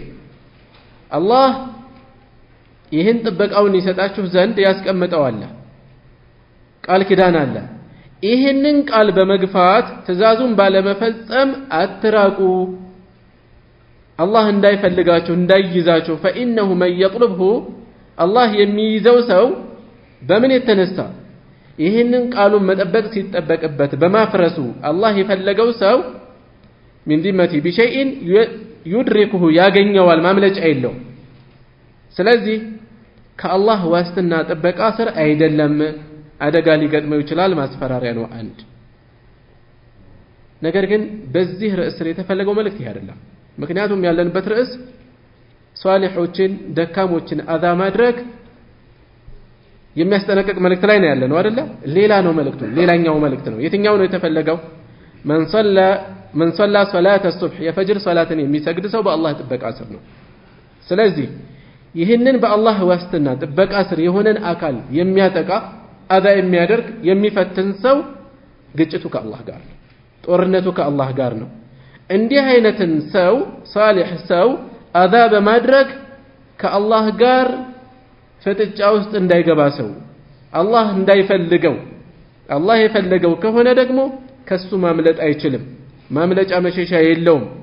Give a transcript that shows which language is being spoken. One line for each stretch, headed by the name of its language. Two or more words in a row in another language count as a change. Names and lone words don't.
Amharic: الله ይህን ጥበቃውን ይሰጣችሁ ዘንድ ያስቀምጠው አለ ቃል ኪዳን አለ። ይህንን ቃል በመግፋት ትእዛዙን ባለመፈጸም አትራቁ አላህ እንዳይፈልጋችሁ እንዳይይዛችሁ
Arabic: فإنه من يطلبه الله
Amharic: የሚይዘው ሰው በምን የተነሳ ይህንን ቃሉን መጠበቅ ሲጠበቅበት በማፍረሱ አላህ የፈለገው ሰው
Arabic: من ذمته بشيء يدركه
Amharic: ያገኘዋል ማምለጫ የለው። ስለዚህ ከአላህ ዋስትና ጥበቃ ስር አይደለም አደጋ ሊገጥመው ይችላል ማስፈራሪያ ነው አንድ ነገር ግን በዚህ ርዕስ የተፈለገው መልእክት ይሄ አይደለም። ምክንያቱም ያለንበት ርዕስ ሷሊሖችን ደካሞችን አዛ ማድረግ የሚያስጠነቅቅ መልእክት ላይ ነው ያለነው አይደለ? ሌላ ነው መልእክቱ ሌላኛው መልእክት ነው። የትኛው ነው የተፈለገው?
Arabic: من صلى صلاة الصبح
Amharic: የፈጅር ሶላትን የሚሰግድ ሰው በአላህ ጥበቃ ስር ነው። ስለዚህ ይህንን በአላህ ዋስትና ጥበቃ ስር የሆነን አካል የሚያጠቃ አዛ የሚያደርግ የሚፈትን ሰው ግጭቱ ከአላህ ጋር ነው ጦርነቱ ከአላህ ጋር ነው እንዲህ አይነትን ሰው ሷሊህ ሰው አዛ በማድረግ ከአላህ ጋር ፍጥጫ ውስጥ እንዳይገባ ሰው አላህ እንዳይፈልገው አላህ የፈለገው ከሆነ ደግሞ ከሱ ማምለጥ አይችልም ማምለጫ መሸሻ የለውም